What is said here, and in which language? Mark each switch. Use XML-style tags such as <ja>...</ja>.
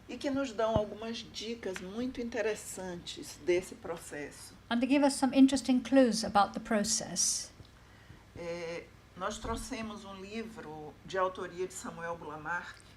<pt>e que nos dão algumas dicas muito interessantes desse processo.</pt> <en>and they give us some interesting clues about the process.</en> <pt>Nós trouxemos livro de autoria de Samuel Bulamar,</pt>